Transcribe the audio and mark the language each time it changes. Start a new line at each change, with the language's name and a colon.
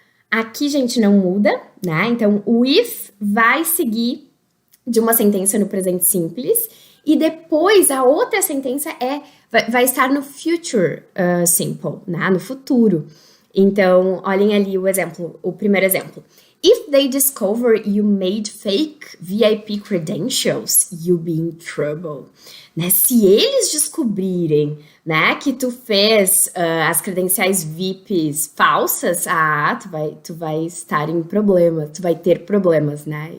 Portuguese: Aqui, gente, não muda, né? Então, o if vai seguir de uma sentença no presente simples. E depois, a outra sentença vai estar no future simple, né? No futuro. Então, olhem ali o primeiro exemplo.
English: If they discover you made fake VIP credentials, you'll be in trouble.
Portuguese: Né? Se eles descobrirem, né, que tu fez as credenciais VIPs falsas, tu vai estar em problemas, tu vai ter problemas, né?